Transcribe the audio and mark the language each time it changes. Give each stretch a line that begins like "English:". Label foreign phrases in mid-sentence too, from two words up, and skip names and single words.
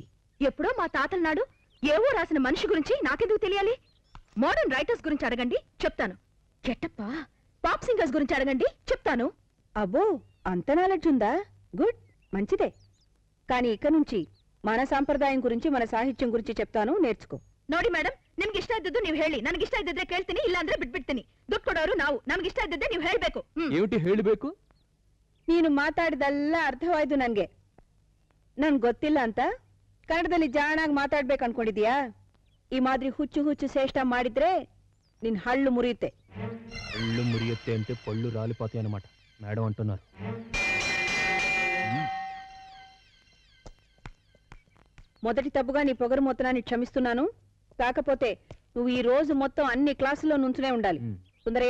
Telugu: ఎప్పుడో మా తాతల నాడు ఏవో రాసిన మనిషి గురించి నాకెందుకు తెలియాలి?
English: modern writers
Telugu: గురించి అడగండి, చెప్తాను. గెట్టప్ప
English: pop singers
Telugu: గురించి అడగండి, చెప్తాను. అబ్బో, అంత నాలెడ్జ్ ఉందా? గుడ్, మంచిదే. కానీ ఇక నుంచి మన సాంప్రదాయం గురించి, మన సాహిత్యం గురించి చెప్తాను, నేర్చుకో.
Kannada: ನೋಡಿ ಮೇಡಮ್, ನಿಮ್ಗೆ ಇಷ್ಟ ಇದ್ದದ್ದು ನೀವು ಹೇಳಿ. ನನಗೆ ಇಷ್ಟ ಇದ್ದಿದ್ರೆ ಕೇಳ್ತೀನಿ, ಇಲ್ಲ ಅಂದ್ರೆ ಬಿಟ್ಬಿಡ್ತೀನಿ. ದುಡ್ಡು ಕೊಡೋರು ನಾವು. ನಮ್ಗೆ ಇಷ್ಟ ಇದ್ದಿದ್ದೆ ನೀವು ಹೇಳ್ಬೇಕು. ఏమిటి ಹೇಳಬೇಕು? ನೀನು ಮಾತಾಡಿದೆಲ್ಲ ಅರ್ಥವಾಯ್ತು ನನ್ಗೆ. ನನ್ ಗೊತ್ತಿಲ್ಲ ಅಂತ ಕನ್ನಡದಲ್ಲಿ ಜಾಣಾಗಿ ಮಾತಾಡ್ಬೇಕು ಅನ್ಕೊಂಡಿದ್ಯಾ? ಈ ಮಾದ್ರಿ ಹುಚ್ಚು ಹುಚ್ಚು ಶ್ರೇಷ್ಠ ಮಾಡಿದ್ರೆ ನಿನ್ ಹಳ್ಳು ಮುರಿಯುತ್ತೆ. ಒಳ್ಳು ಮುರಿಯುತ್ತೆ
Telugu: అంటే పళ్ళు రాలిపోతాయి అన్నమాట మేడం అంటున్నారు. మొదటి తప్పుగా నీ పొగరు మొత్తాన్ని క్షమిస్తున్నాను. కాకపోతే నువ్వు ఈ రోజు మొత్తం అన్ని క్లాసుల్లో నుంచునే ఉండాలి. సుందరయ్య,